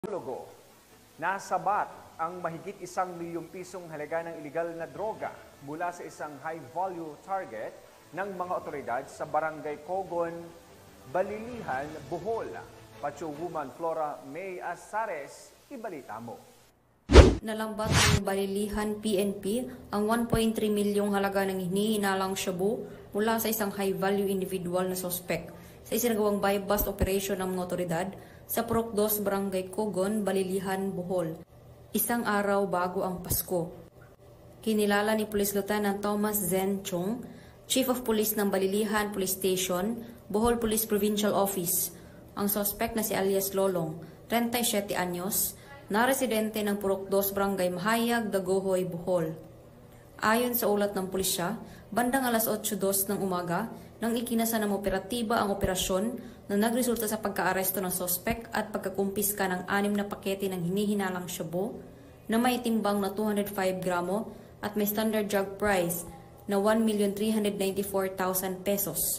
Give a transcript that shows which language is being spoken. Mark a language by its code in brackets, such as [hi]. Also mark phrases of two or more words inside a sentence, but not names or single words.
[tl] Logo, nasabat ang mahigit 1 milyong pisong halaga ng iligal na droga mula sa isang [en] high-value target [tl] ng mga otoridad sa Barangay Cogon, Balilihan, Bohol. Pacho-Woman Flora May Azares, ibalita mo. Nalambat ng Balilihan PNP ang 1.3 milyong halaga ng hinihinalang shabu mula sa isang [en] high-value individual [tl] na sospek sa isinagawang [en] buy-bust operation [tl] ng mga otoridad sa Purok 2, Barangay Cogon, Balilihan, Bohol, isang araw bago ang Pasko. Kinilala ni Police Lieutenant Thomas Zen Chung, [en] Chief of Police [tl] ng Balilihan Police Station, Bohol Police Provincial Office, ang sospek na si alias Lolong, 37 anyos, na residente ng Purok 2, Barangay Mahayag, Dagohoy, Bohol. Ayon sa ulat ng pulisya, bandang alas 8:02 ng umaga, nang ikinasa ng operatiba ang operasyon na nagresulta sa pagkaaresto ng sospek at pagkakumpiska ng 6 na pakete ng hinihinalang shabu na may timbang na 205 gramo at may [en] standard drug price [tl] na 1,394,000 pesos.